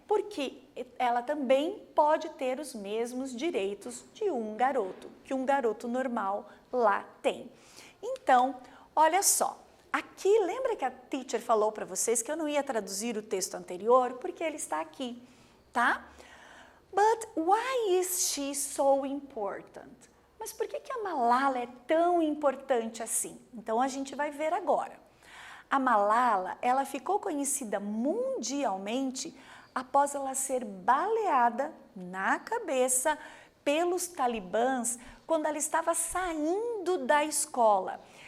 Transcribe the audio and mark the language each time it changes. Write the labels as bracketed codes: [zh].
[pt] Porque ela também pode ter os mesmos direitos de um garoto, que um garoto normal lá tem. Então, olha só. Aqui, lembra que a teacher falou para vocês que eu não ia traduzir o texto anterior porque ele está aqui, tá? [en] But why is she so important? [pt] Mas por que a Malala é tão importante assim? Então a gente vai ver agora. A Malala, ela ficou conhecida mundialmente após ela ser baleada na cabeça pelos talibãs quando ela estava saindo da escola.